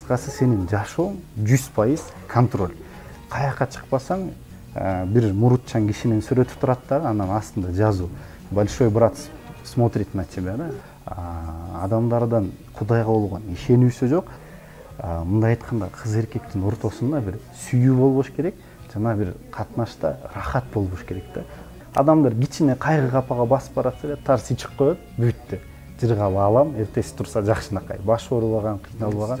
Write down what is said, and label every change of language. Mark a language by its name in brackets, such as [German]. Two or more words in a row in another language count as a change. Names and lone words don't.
[Kyrgyz] кыскасы сенин жашооң 100% контроль. Каяка чыкпасаң, бир мурутчан кишинин сүрөтү турат да, анан астында жазуу. [Russian] Большой брат смотрит на тебя, да? [Kyrgyz] Адамдардан Кудайга болгон ишенүүсү жок. Мындай айтканда, кыз эркектин ортосунда бир сүйүү болбош керек, жана бир катнашта рахат болбош керек да. Адамдар кичине кайгы капага басып баратса, тарс ичип коет, бүттү. Жыргап алам, эртеси турса жакшынакай баш оорубаган, кыйналбаган.